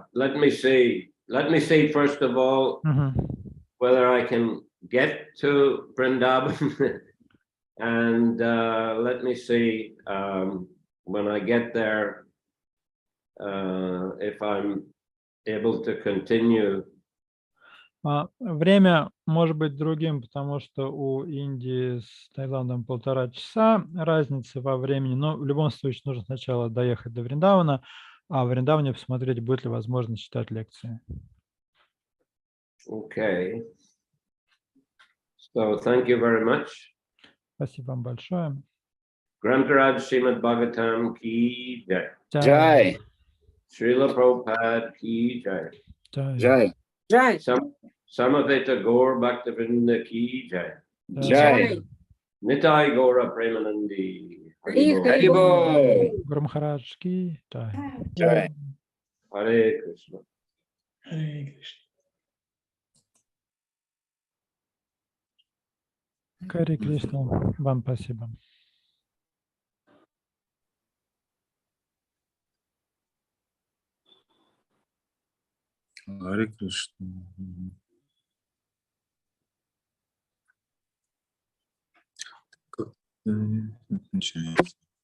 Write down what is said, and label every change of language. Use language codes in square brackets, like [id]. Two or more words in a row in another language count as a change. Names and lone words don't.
[en] Let me see first of all whether I can get to Vrindavan, and let me see when I get there if I'm able to continue. [ru] Время может быть другим, потому что у Индии с Таиландом 1,5 часа разницы во времени, но в любом случае нужно сначала доехать до Вриндавана, а в Вриндаване посмотреть, будет ли возможность читать лекции. [en] Okay. So thank you very much. [ru] Спасибо вам большое. [hi] ग्रन्थराज श्रीमद् भागवतम् की जय. Jai. श्रील प्रभुपाद की जय. जय। जय. समवेत गौर भक्तिविनोद की जय. Jai. [bn] নিতাই গৌর প্রেমানন্দি. হরি বোল. Haribol. [hi] गुरु महाराज की जय. Jai. हरे कृष्ण. [ru] Харе Кришна. Вам спасибо. Харе Кришна. Как начинается?